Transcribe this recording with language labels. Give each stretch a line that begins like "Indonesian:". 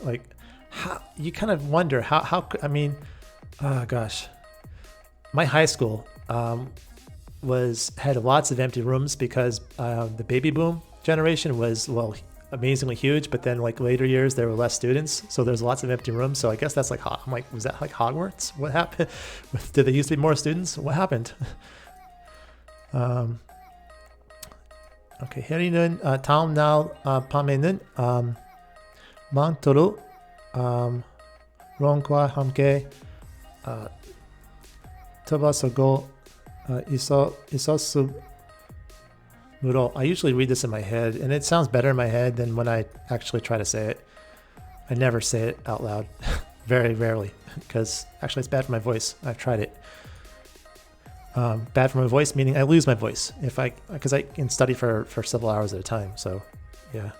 English: Like, how you kind of wonder how. I mean, oh gosh, my high school had lots of empty rooms because the baby boom generation was amazingly huge, but then later years there were less students, so there's lots of empty rooms. So I guess that's I'm like, was that like Hogwarts? What happened? Did there used to be more students? What happened?
Korean: Okay, 해리는 다음 날 밤에는 망토로 론과 함께 들어서고 있었으므로.
English: I usually read this in my head, and it sounds better in my head than when I actually try to say it. I never say it out loud, very rarely, because actually it's bad for my voice. I've tried it. Bad for my voice, meaning I lose my voice because I can study for several hours at a time. So, yeah.